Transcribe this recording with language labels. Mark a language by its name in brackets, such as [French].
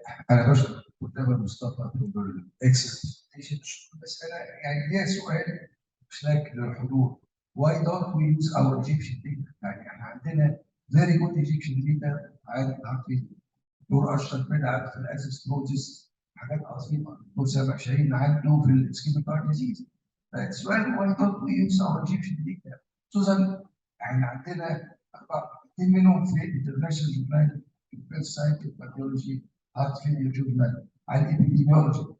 [Arabic] انا بشكر تامر مصطفى اكسلنت. بس انا يعني ليا سؤال مش لكن للحضور. [English] Why don't we use our Egyptian data؟ [Arabic] يعني احنا عندنا [English] very good Egyptian data عن الهارت failure. [Arabic] دكتور اشرف بدعت في الاسيستروزيس حاجات عظيمه. دكتور سامح شاهين عنده في الاسكيميك هارت ديزيز. فالسؤال [English] why don't we use our Egyptian data؟ [Arabic] خصوصا احنا عندنا 2 منهم في الانترناشونال جورنال الفيرست ساينتفك باثولوجي هارت فيلير جورنال عن الابيديميولوجي.